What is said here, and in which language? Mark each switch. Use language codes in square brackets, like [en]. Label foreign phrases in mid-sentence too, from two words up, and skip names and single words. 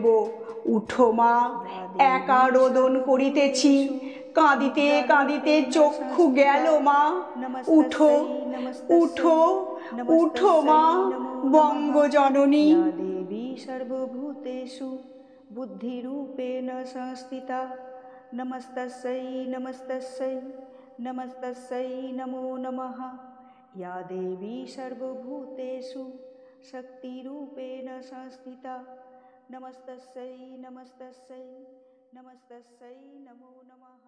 [bn] উঠো মা, একা রোদন করিতেছি, কাঁদিতে কাঁদিতে চক্ষু গেল মা। উঠো উঠো উঠো মা, বঙ্গজননী। [sa] দেবী সর্বভূতেষু বুদ্ধিরূপেণ সংস্থিতা। নমস্তস্যৈ নমস্তস্যৈ নমস্তস্যৈ নমো নমঃ। या देवी सर्वभूतेषु शक्तिरूपेण संस्थिता। नमस्तस्यै नमस्तस्यै नमस्तस्यै नमो नमः।